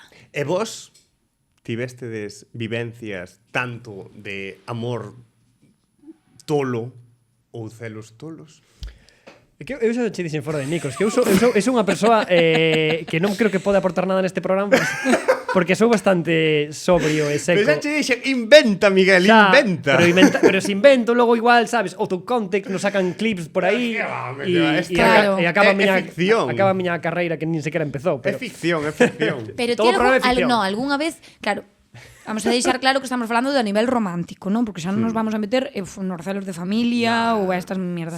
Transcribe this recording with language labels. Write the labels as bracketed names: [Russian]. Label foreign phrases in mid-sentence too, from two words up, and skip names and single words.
[Galician] E vos tivestedes vivencias tanto de amor tolo ou celos tolos? É que eu xa che dixen fora de micros, que eu sou unha persoa que non creo que pode aportar nada neste programa porque sou bastante sobrio e seco. Pero xa che dixen, inventa, Miguel, Xa, inventa. pero se invento, logo igual, sabes, [English] out of context, [Galician] nos sacan clips por aí Que va, e Claro. acaba É ficción. acaba a miña carreira que nin sequera empezou, É pero ficción, é ficción. Pero Todo ti programa é ficción. no, algunha vez, claro, vamos a deixar claro que estamos falando de a nivel romántico, non? Porque xa non nos vamos a meter nos celos de familia ou a estas mierdas.